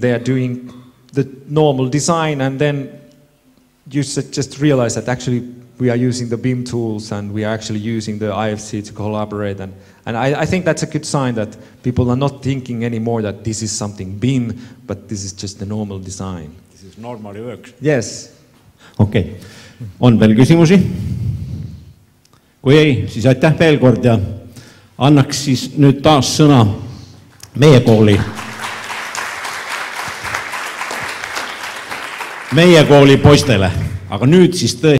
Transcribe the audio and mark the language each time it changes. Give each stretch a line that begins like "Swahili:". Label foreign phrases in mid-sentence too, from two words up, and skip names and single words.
English: They are doing the normal design, and then you just realize that actually we are using the BIM tools and we are actually using the IFC to collaborate. And I think that's a good sign that people are not thinking anymore that this is something BIM, but this is just the normal design. This is normally works. Yes.
Estonian: Okei. On veel küsimusi? Kui ei, siis aitäh veel kord ja annaks siis nüüd taas sõna meie kooli poistele. Aga nüüd siis tõesti